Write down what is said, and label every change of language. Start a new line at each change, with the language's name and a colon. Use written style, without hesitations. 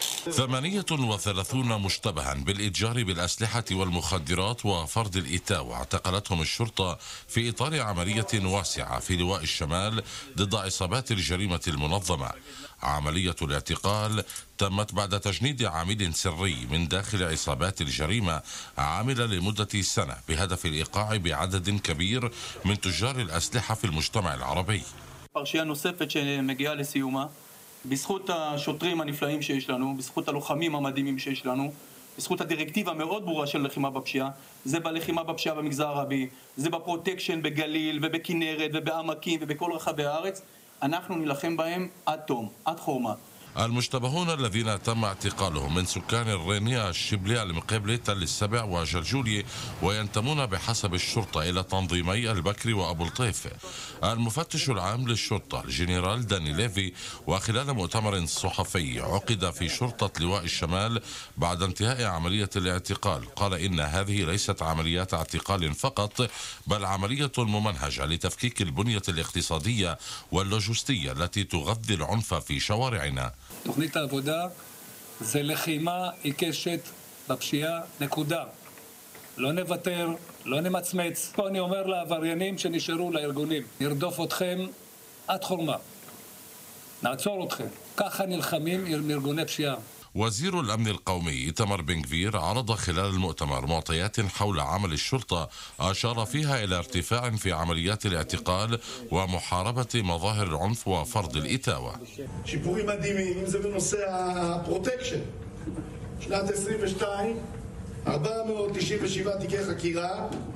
Arabic: ثمانية وثلاثون مشتبها بالإتجار بالأسلحة والمخدرات وفرض الإتاوة اعتقلتهم الشرطة في إطار عملية واسعة في لواء الشمال ضد عصابات الجريمة المنظمة. عملية الاعتقال تمت بعد تجنيد عميل سري من داخل عصابات الجريمة عامل لمدة سنة بهدف الإيقاع بعدد كبير من تجار الأسلحة في المجتمع العربي.
Hebrew: פרשייה נוספת שמגיעה לסיומה בזכות השוטרים הנפלאים שיש לנו, בזכות הלוחמים המדהימים שיש לנו, בזכות הדירקטיבה מאוד ברורה של לחימה בפשיעה. זה בלחימה בפשיעה במגזר הערבי, זה בפרוטקשן בגליל ובכינרת ובעמקים ובכל רחבי הארץ. אנחנו נלחם בהם עד תום, עד חורמה.
Arabic: المشتبهون الذين تم اعتقالهم من سكان الرينية الشبلية المقابلة تل السبع وجلجولي وينتمون بحسب الشرطة إلى تنظيمي البكري وأبو الطيف. المفتش العام للشرطة الجنرال داني ليفي وخلال مؤتمر صحفي عقد في شرطة لواء الشمال بعد انتهاء عملية الاعتقال قال إن هذه ليست عمليات اعتقال فقط، بل عملية ممنهجة لتفكيك البنية الاقتصادية واللوجستية التي تغذي العنف في شوارعنا.
Hebrew: תוכנית העבודה זה לחימה עיקשת בפשיעה נקודה. לא נוותר, לא נמצמץ. פה אני אומר לעבריינים שנשארו לארגונים, נרדוף אתכם עד חורמה. נעצור אתכם. ככה נלחמים עם ארגוני פשיעה.
Arabic: وزير الأمن القومي إيتمر بن غفير عرض خلال المؤتمر معطيات حول عمل الشرطة أشار فيها إلى ارتفاع في عمليات الاعتقال ومحاربة مظاهر العنف وفرض الإتاوة. شيبوري مديمي إن ذا بنوسع البروتكشن. سنة 22 497 تيكي حكيرة.